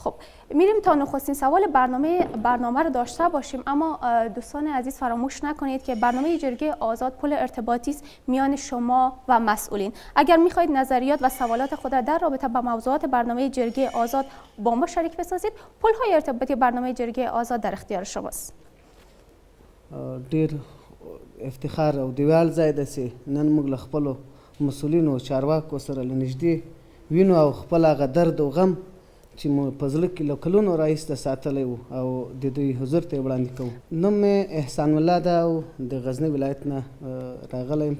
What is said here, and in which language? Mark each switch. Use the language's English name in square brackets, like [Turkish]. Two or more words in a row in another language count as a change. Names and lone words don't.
[Persian] خب میریم تا نخستین سوال برنامه رو داشته باشیم، اما دوستان عزیز فراموش نکنید که برنامه جرگه آزاد پل ارتباطی است میان شما و مسئولین. اگر میخواهید نظریات و سوالات خود را در رابطه با موضوعات برنامه جرگه آزاد با ما شریک بسازید، پل‌های ارتباطی برنامه جرگه آزاد در اختیار شماست. [Pashto] ډیر افتخار او دیوال ځای ده چې نن موږ له خپلو مسؤلینو چارواکو سره له نږدې وینو او خپل هغه درد او غم چې مو په زړه کې له کلونو راهیسته ساتلی و او د دوی حضور ته یې وړاندې کوو. نوم مې احسان الله ده او د غزني ولایت نه راغلی یم.